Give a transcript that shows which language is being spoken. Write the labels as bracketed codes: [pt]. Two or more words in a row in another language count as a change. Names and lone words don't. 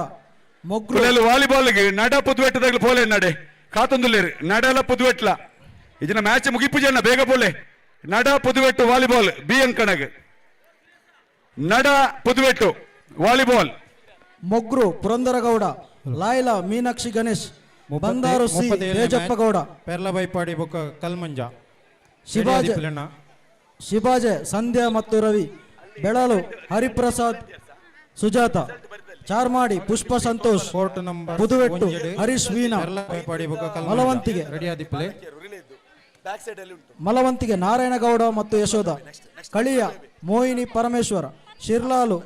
[tcy] ಮೊಗ್ರು ವಾಲಿಬಾಲ್ಗೆ ನಡ ಪುದುವೆಟ್ಟದಾಗ್ಲು ಪೋಲೆ ನಡೆ ಕಾತೊಂದುಲ್ಲೇರಿ ನಡಲ ಪುದುವೆಟ್ಲ ಇದನ್ನ ಮ್ಯಾಚ್ ಮುಗಿಪು ಜನ ಬೇಗ ಪೋಲೆ ನಡ ಪುದುವೆಟ್ಟು ವಾಲಿಬಾಲ್ ಬಿ ಅಂಕಣಗ್ ನಡ ಪುದುವೆಟ್ಟು ವಾಲಿಬಾಲ್ ಮೊಗ್ರು ಪುರಂದರಗೌಡ ಲಾಯ್ಲಾ ಮೀನಾಕ್ಷಿ ಗಣೇಶ್ ಬಂದಾರು ಸಿ ತೇಜಪ್ಪ ಗೌಡ ಪೆರ್ಲ ಬೈಪಾಡಿ ಬೊಕ್ಕ ಕಲ್ಮಂಜ ಶಿವಾಜೆ ಸಂಧ್ಯಾ ಮತ್ತು ರವಿ ಬೆಳಲು ಹರಿಪ್ರಸಾದ್ ಸುಜಾತ ಚಾರ್ಮಾಡಿ ಪುಷ್ಪ ಸಂತೋಷ್ [en] court number [tcy] ಪುದುವೆಟ್ಟು ಹರೀಶ್ ವೀಣಾ ಮಲವಂತಿಗೆ ನಾರಾಯಣಗೌಡ ಮತ್ತು ಯಶೋಧ ಕಳಿಯ ಮೋಹಿನಿ ಪರಮೇಶ್ವರ ಶಿರ್ಲಾಲು